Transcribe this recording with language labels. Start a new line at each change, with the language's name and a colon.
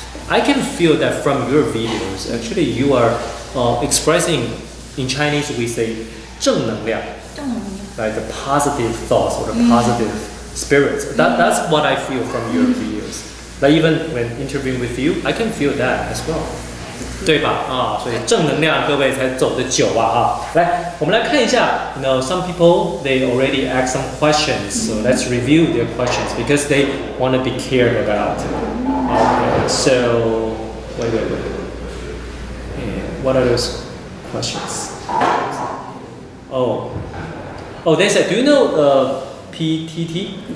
English: I can feel that from your videos. Actually, you are expressing, in Chinese we say 正能量, like the positive thoughts or the positive spirits. That's what I feel from your videos. Like even when interviewing with you, I can feel that as well.
Chinese: 对吧？所以正能量各位才走得久啊！来，我们来看一下。
English: Some people they already asked some questions, so let's review their questions because they want to be cared about. Okay, so wait. And what are those questions? Oh, they said, do you know PTT?